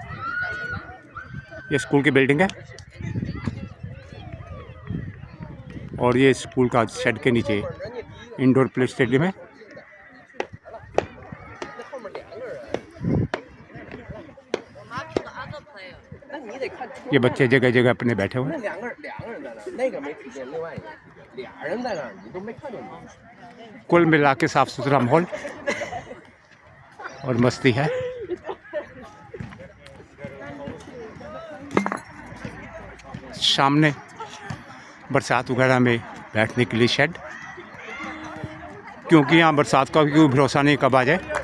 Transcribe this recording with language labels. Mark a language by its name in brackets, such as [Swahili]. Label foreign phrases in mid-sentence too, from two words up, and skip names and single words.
[Hindi] ये स्कूल की बिल्डिंग है और ये स्कूल का शेड के नीचे [English] indoor play stadium [Hindi] है। ये बच्चे जगह जगह अपने बैठे हुए हैं। [Chinese] 两个人在那儿，那个没听见，另外一个俩人在那儿，你都没看见吗？ [Hindi] कुल मिला के साफ़ सुथरा माहौल और मस्ती है। सामने बरसात वगैरह में बैठने के लिए शेड, क्योंकि यहाँ बरसात का भी कोई भरोसा नहीं कब आ जाए।